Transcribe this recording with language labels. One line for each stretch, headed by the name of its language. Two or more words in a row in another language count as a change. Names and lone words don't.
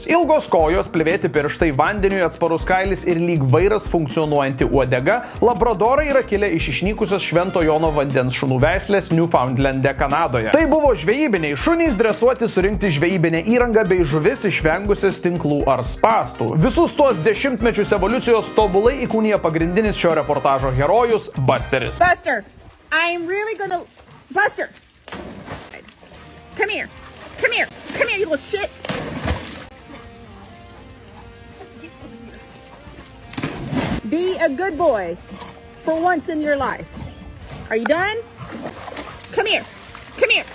Lithuanian: Ilgos kojos, plėvėti pirštai, vandeniui atsparus kailis ir lyg vairas funkcionuojanti uodega, Labradorai yra kilę iš išnykusios Švento Jono vandens šunų veislės Newfoundlande, Kanadoje. Tai buvo žvejybiniai šunys, dresuoti surinkti žvejybinę įrangą bei žuvis išvengusias tinklų ar spastų. Visus tuos dešimtmečius evoliucijos tobulai įkūnija pagrindinis šio reportažo herojus Busteris.
English: Buster, I'm really gonna... Buster! Come here. Come here. Come here, you little shit. Be a good boy for once in your life. Are you done? Come here. Come here.